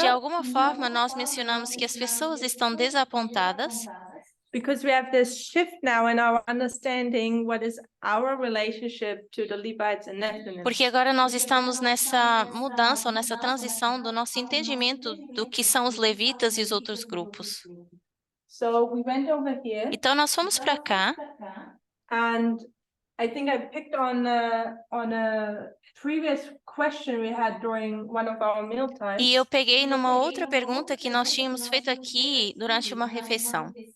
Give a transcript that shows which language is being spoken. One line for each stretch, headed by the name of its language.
Portuguese: de alguma forma, nós mencionamos que as pessoas estão desapontadas
English: Because we have this shift now in our understanding what is our relationship to the Levites and Nethinim.
Portuguese: porque agora nós estamos nessa mudança ou nessa transição do nosso entendimento do que são os levitas e os outros grupos.
English: So we went over here.
Portuguese: Então, nós fomos para cá
English: And I think I picked on a previous question we had during one of our meal times.
Portuguese: e eu peguei numa outra pergunta que nós tínhamos feito aqui durante uma refeição.